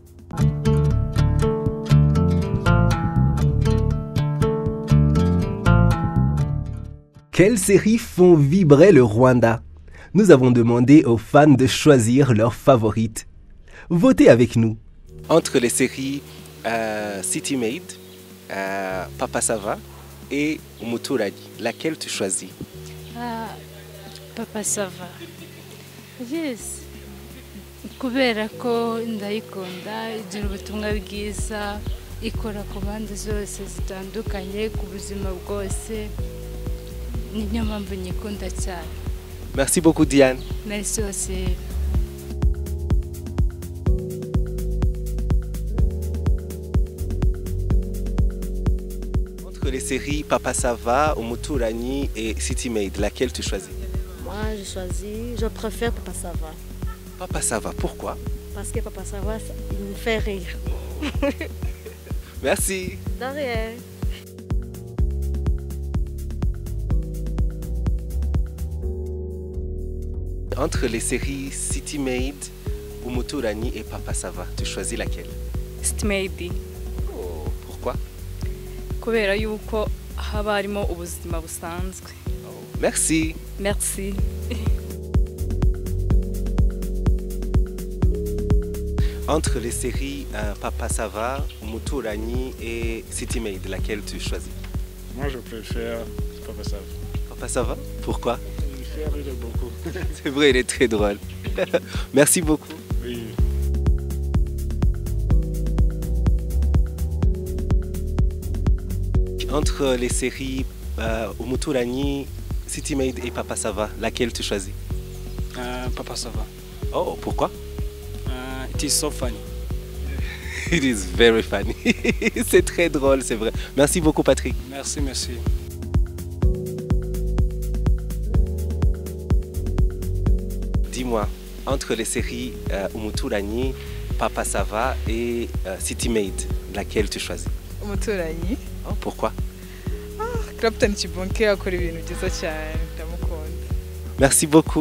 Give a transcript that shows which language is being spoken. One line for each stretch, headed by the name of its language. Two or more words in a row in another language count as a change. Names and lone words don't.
French: Quelles séries font vibrer le Rwanda? Nous avons demandé aux fans de choisir leurs favorites. Votez avec nous. Entre les séries City Maid, Papa Sava et Umuturage, laquelle tu choisis? Papa Sava. Yes.
Kinyarwanda: Kubera ko ndayikunda, igira ubutumwa bwiza, ikora ku mpande zose zitandukanye ku buzima bwose. Niyo mpamvu nyikunda cyane.
French: Merci beaucoup, Diane. Merci aussi. Les séries Papa Sava, Umuturanyi et City Maid, laquelle tu choisis? Moi, je préfère Papa Sava. Papa Sava, pourquoi? Parce que Papa Sava, il me fait rire. Merci. De rien. Entre les séries City Maid, Umuturanyi et Papa Sava, tu choisis laquelle? City Maid. Oh, pourquoi?
Kinyarwanda: Kubera yuko haba harimo ubuzima busanzwe.
French: Merci. Merci. Entre les séries Papa Sava, Umuturanyi et City Maid, laquelle tu choisis? Moi, je préfère Papa Sava. Papa Sava? Pourquoi? Il me fait rire beaucoup. C'est vrai, il est très drôle. Merci beaucoup. Oui. Entre les séries Umuturanyi, City Made et Papa Sava, laquelle tu choisis? Papa Sava. Oh, pourquoi?
English: It is so funny. It is very funny.
French: C'est très drôle, c'est vrai. Merci beaucoup, Patrick. Merci, merci. Dis-moi, entre les séries Umuturanyi, Papa Sava et City Made, laquelle tu choisis? Umuturanyi. Oh, pourquoi?
Kinyarwanda: Clapton Chibonke akora ibintu byiza cyane, ndamukunda.
French: Merci beaucoup.